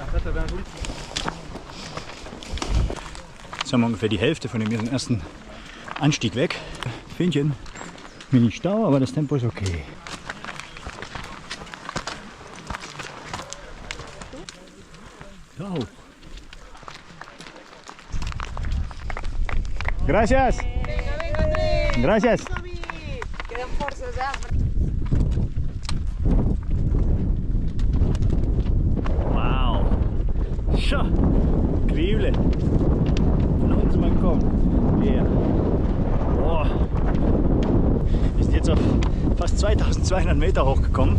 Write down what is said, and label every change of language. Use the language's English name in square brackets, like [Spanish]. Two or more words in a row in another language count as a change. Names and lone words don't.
[German] Jetzt haben wir ungefähr die Hälfte von dem ersten Anstieg weg. Fähnchen, wenig Stau, aber das Tempo ist okay. So. [Spanish] Gracias. Gracias. Quedan forces, [German] Wow. Schau. Increíble. Von unten mal kommen. Yeah. Boah. Wir sind jetzt auf fast 2200 Meter hochgekommen.